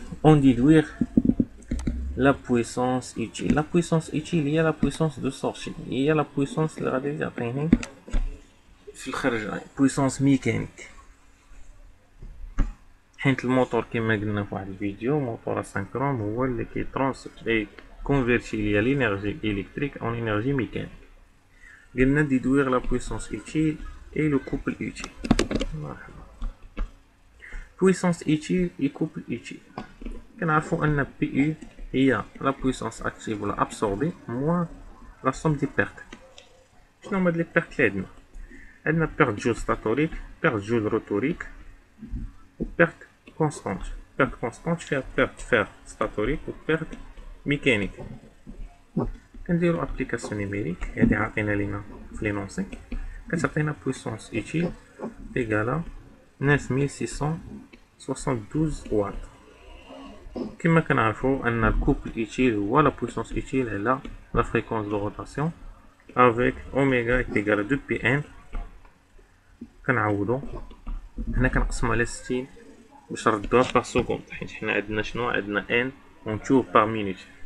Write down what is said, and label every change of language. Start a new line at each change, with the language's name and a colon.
French: On déduire la puissance utile. La puissance utile هي la puissance de sortie، هي la puissance
Arabic: اللي غادي تعطيني في الخرج
French: puissance mécanique.
Arabic: حيت الموتور كما قلنا في واحد الفيديو موتور اسynchron هو اللي كونفيرتي ليا لينيرجي
French: électrique en énergie mécanique. قلنا déduire la puissance utile et le couple utile.
Arabic: مرحبا.
French: puissance utile et couple utile
Arabic: كنعرفو ان
French: PU هي la puissance active ولا absorbée moins la somme des pertes.
Arabic: شنو هما لي بيرت اللي عندنا perte جول ستاتوريك perte جول روتوريك و perte constante.
French: perte constante
Arabic: فيها
French: perte fer ستاتوريك و perte ميكانيك.
Arabic: كنديرو ابليكاسيون نيميريك هادي عاطينا لينا في لينونسي كتعطينا puissance utile égale 9672 واط. كما كنعرفو ان الكوبل
French: utile هو la puissance utile على la fréquence de rotation avec oméga est égal à 2pn.
Arabic: كنعوضو هنا كنقسمو على 60 باش نردوها بار سكوند، حيت حنا عندنا شنو عندنا ان اون تور بار مينوت.